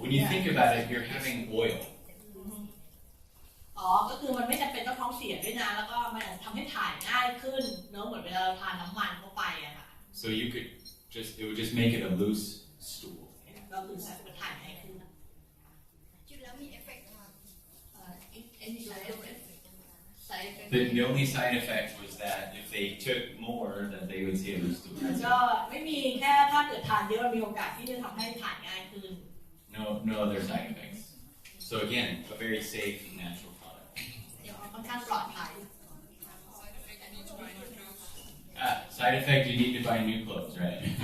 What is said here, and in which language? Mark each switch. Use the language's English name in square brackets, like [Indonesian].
[English] When you think about it, you're having oil. [Thai] ก็คือมันไม่จำเป็นต้องท้องเสียด้วยนะแล้วก็มันทำให้ถ่ายง่ายขึ้นเนอะเหมือนเวลาเราทานน้ำมันเข้าไปอะค่ะ [English] So it would just make it a loose stool. [Thai] ก็คือจะถ่ายง่ายขึ้น กินแล้วมีเอฟเฟกต์ค่ะ [English] any side effect The only side effect was that if they took more, that they would see a loose stool. [Thai] ก็ไม่มีแค่ถ้าเกิดทานเยอะมีโอกาสที่จะทำให้ถ่ายง่ายขึ้น [English] No other side effects. So again, a very safe, natural product. [Thai] ค่อนข้างปลอดภัย [English] Side effect, you need to buy new clothes, right?